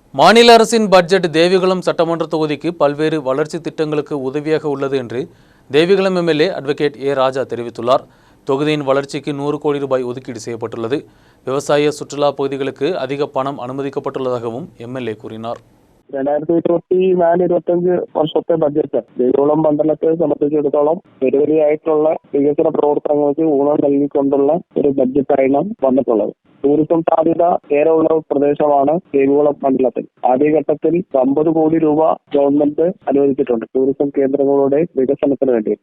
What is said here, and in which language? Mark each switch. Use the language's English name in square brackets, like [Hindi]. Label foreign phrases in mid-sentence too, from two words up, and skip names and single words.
[Tamil] மாநில அரசின் பட்ஜெட் தேவிகுளம் சட்டமன்ற தொகுதிக்கு பல்வேறு வளர்ச்சி திட்டங்களுக்கு உதவியாக உள்ளது என்று தேவிகுளம் எம்எல்ஏ அட்வொகேட் ஏ ராஜா தெரிவித்துள்ளார். தொகுதியின் வளர்ச்சிக்கு 100 கோடி ரூபாய் ஒதுக்கீடு செய்யப்பட்டுள்ளது. விவசாய சுற்றுலா பகுதிகளுக்கு அதிக பணம் அனுமதிக்கப்பட்டுள்ளதாகவும் எம்எல்ஏ கூறினார். [Malayalam] 2024-25 വർഷത്തെ ബഡ്ജറ്റ് ദേവികുളം മണ്ഡലത്തെ സംബന്ധിച്ചിടത്തോളം നിരവധിയായിട്ടുള്ള വികസന പ്രവർത്തനങ്ങൾക്ക് ഊന്നൽ നൽകിക്കൊണ്ടുള്ള ഒരു ബഡ്ജറ്റാണ് വന്നിട്ടുള്ളത്. ടൂറിസം സാധ്യത ഏറെയുള്ള പ്രദേശമാണ് ദേവികുളം മണ്ഡലത്തിൽ. ആദ്യഘട്ടത്തിൽ 50 കോടി രൂപ ഗവൺമെന്റ് അനുവദിച്ചിട്ടുണ്ട് ടൂറിസം കേന്ദ്രങ്ങളുടെ വികസനത്തിന് വേണ്ടിയിട്ട്.